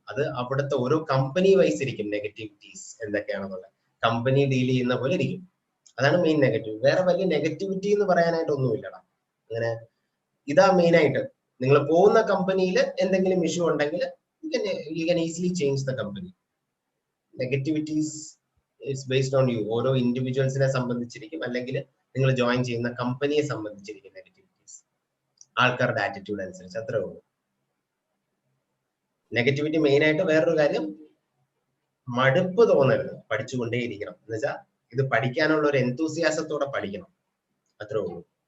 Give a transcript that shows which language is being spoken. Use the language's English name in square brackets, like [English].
[Malayalam] അത് അവിടുത്തെ ഓരോ കമ്പനി വൈസ് ഇരിക്കും നെഗറ്റിവിറ്റീസ് എന്തൊക്കെയാണെന്നുള്ളത്. കമ്പനി ഡീൽ ചെയ്യുന്ന പോലെ ഇരിക്കും. അതാണ് മെയിൻ നെഗറ്റീവ്. വേറെ വലിയ നെഗറ്റിവിറ്റി എന്ന് പറയാനായിട്ട് ഒന്നുമില്ലടാ. അങ്ങനെ ഇതാ മെയിൻ ആയിട്ട്. നിങ്ങൾ പോകുന്ന കമ്പനിയിൽ എന്തെങ്കിലും ഇഷ്യൂ ഉണ്ടെങ്കിൽ [English] you can easily change the company. Negativities is based on you. [Malayalam] ഓരോ ഇൻഡിവിജ്വൽസിനെ സംബന്ധിച്ചിരിക്കും, അല്ലെങ്കിൽ നിങ്ങൾ ജോയിൻ ചെയ്യുന്ന കമ്പനിയെ സംബന്ധിച്ചിരിക്കും നെഗറ്റിവിറ്റീസ്. ആൾക്കാരുടെ ആറ്റിറ്റ്യൂഡ് അനുസരിച്ച്, അത്രേ ഉള്ളൂ. നെഗറ്റിവിറ്റി മെയിൻ ആയിട്ട് വേറൊരു കാര്യം, മടുപ്പ് തോന്നരുത്, പഠിച്ചുകൊണ്ടേയിരിക്കണം. എന്ന് വെച്ചാൽ ഇത് പഠിക്കാനുള്ള ഒരു എന്തൂസിയാസത്തോടെ പഠിക്കണം, അത്രേ ഉള്ളൂ.